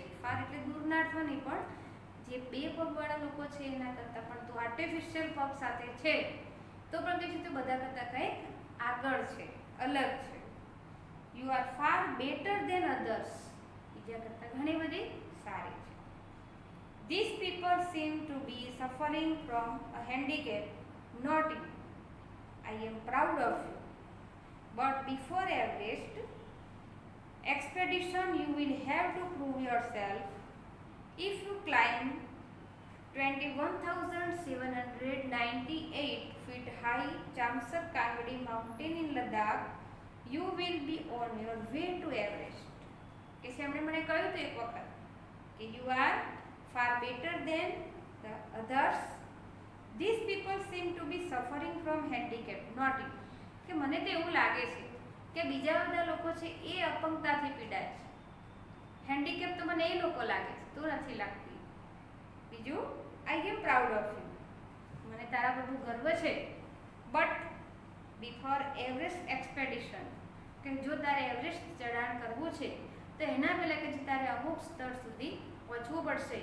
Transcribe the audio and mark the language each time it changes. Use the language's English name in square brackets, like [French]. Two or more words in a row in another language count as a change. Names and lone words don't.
[Gujarati] ફાર એટલે દૂરના અર્થમાં નહીં, પણ જે 2 પગવાળા લોકો છે એના કરતાં પણ તું આર્ટિફિશિયલ પગ સાથે છે તો પણ કહે છે તું બધા કરતાં કંઈક આગળ છે, અલગ છે. [English] You are far better than others, [Gujarati] બીજા કરતાં ઘણી બધી સારી છે. [English] These people seem to be suffering from a handicap. Not you. I am proud of you. But before Everest expedition, you will have to prove yourself. If you climb 21,798 feet high Chamsar Kangdi mountain in Ladakh, you will be on your way to Everest. [Gujarati] કે છે એમણે મને કહ્યું તો એક વખત કે [English] you are far better than the others. These people seem to be suffering from handicap, not you. [Gujarati] કે મને તો એવું લાગે છે કે બીજા બધા લોકો છે એ અપંગતાથી પીડાય છે. હેન્ડીકેપ તો મને એ લોકો લાગે છે, તું નથી લાગતી. બીજું, [English] I am proud of you, [Gujarati] મને તારા પર બહુ ગર્વ છે. [English] But before Everest expedition, [Gujarati] કે જો તારે એવરેસ્ટ ચઢાણ કરવું છે તો એના પહેલાં કે તારે અમુક સ્તર સુધી પહોંચવું પડશે.